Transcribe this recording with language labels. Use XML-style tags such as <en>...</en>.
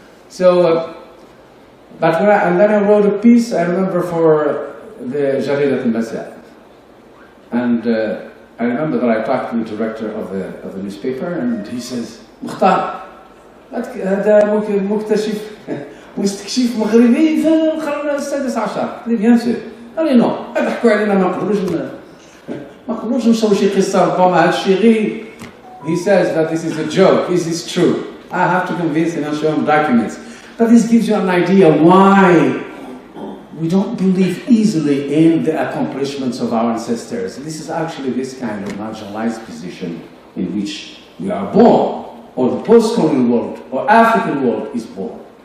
<en>So, but when and then I wrote a piece, I remember, for the جريدة المساء. And I remember that I talked to the director of the newspaper, and he says,</en> <ar>مختار, هذا مكتشف مستكشف مغربي في القرن السادس عشر. قلت له بيان سور. قال لي نو، يضحكوا علينا، ما نقدروش نمشيو شي قصة، ربما هذا الشيء غير.</ar> <en>He says that this is a joke. Is this true? I have to convince him and show him documents. But this gives you an idea why we don't believe easily in the accomplishments of our ancestors. This is actually this kind of marginalized position in which we are born, or the post-colonial world, or African world is born.</en>